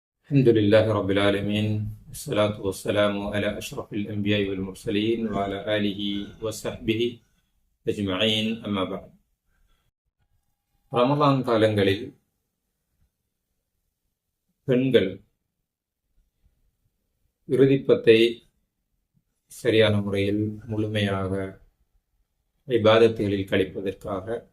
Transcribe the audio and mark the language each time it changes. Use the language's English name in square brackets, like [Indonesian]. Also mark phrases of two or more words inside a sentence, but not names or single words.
[Arabic] الحمد لله رب العالمين والصلاة والسلام على أشرف الأنبياء والمرسلين وعلى آله وصحبه أجمعين أما بعد [Tamil] ரமலான் காலங்களில் பெண்கள் இறுதிப்பத்தை சரியான முறையில் முழுமையாக இபாதத்துகளில் கழிப்பதற்காக